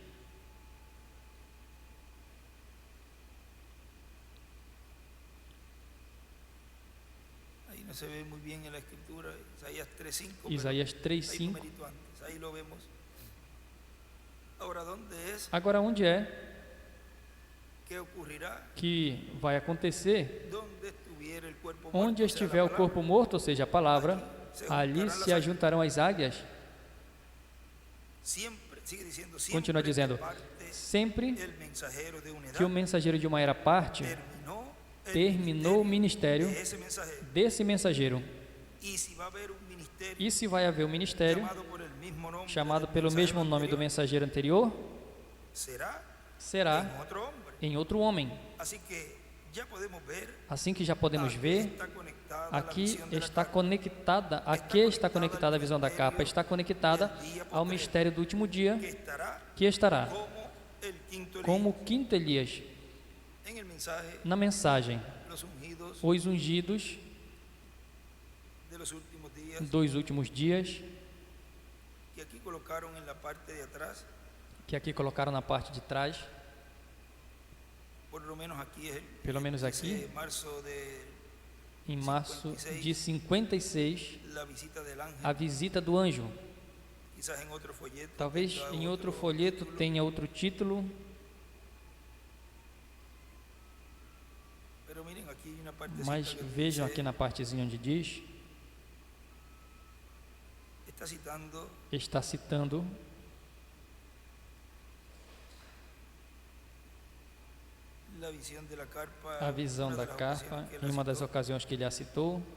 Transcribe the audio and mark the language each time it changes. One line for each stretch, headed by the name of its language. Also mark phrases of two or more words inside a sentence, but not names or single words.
Spanish: ahí no se ve muy bien en la escritura, Isaías 3:5, Isaías pero hay 3:5. numerito antes, ahí lo vemos. Ahora, ¿dónde es
Portuguese: Agora, onde é
Spanish: que ocurrirá?
Portuguese: que vai acontecer?
Spanish: Donde estuviera el cuerpo muerto,
Portuguese: Onde
Spanish: o sea, la
Portuguese: estiver o
Spanish: palabra,
Portuguese: corpo morto, ou seja, a palavra, ali se ajuntarão as águias.
Spanish: siempre, sigue diciendo, siempre
Portuguese: Continua dizendo:
Spanish: que parte
Portuguese: sempre
Spanish: el mensajero de una
Portuguese: que o
Spanish: edad
Portuguese: mensageiro de uma era parte, terminou o ministério
Spanish: de ese mensajero.
Portuguese: desse mensageiro.
Spanish: Y si va a haber un ministerio
Portuguese: E se vai haver um ministério
Spanish: llamado por el mismo nombre
Portuguese: chamado
Spanish: del
Portuguese: pelo
Spanish: mensajero
Portuguese: mesmo nome do
Spanish: anterior,
Portuguese: mensageiro anterior,
Spanish: será
Portuguese: será
Spanish: en otro hombre.
Portuguese: em outro homem.
Spanish: Así que ya podemos ver
Portuguese: Assim que já podemos
Spanish: a qué
Portuguese: ver,
Spanish: está conectada la
Portuguese: aqui
Spanish: visión de la
Portuguese: está
Spanish: carpa.
Portuguese: conectada, aqui está conectada a visão da capa, está conectada ao mistério do último dia,
Spanish: que estará
Portuguese: que estará
Spanish: como el quinto Elías.
Portuguese: como o quinto Elias.
Spanish: En el mensaje,
Portuguese: Na mensagem,
Spanish: los ungidos
Portuguese: os ungidos
Spanish: de los últimos días,
Portuguese: dos últimos dias,
Spanish: que aquí colocaron en la parte de atrás,
Portuguese: que aqui colocaram na parte de trás,
Spanish: por lo menos aquí es
Portuguese: pelo menos aqui,
Spanish: ese marzo de
Portuguese: em março de 56,
Spanish: la visita del ángel.
Portuguese: a visita do anjo.
Spanish: Quizás en otro folleto,
Portuguese: Talvez
Spanish: tenga
Portuguese: em outro
Spanish: otro
Portuguese: folheto
Spanish: título,
Portuguese: tenha outro título,
Spanish: pero miren, aquí hay una partecita
Portuguese: mas que vejam
Spanish: dice,
Portuguese: aqui na partezinha onde diz,
Spanish: está citando
Portuguese: a visão da carpa em uma das ocasiões que ele a citou.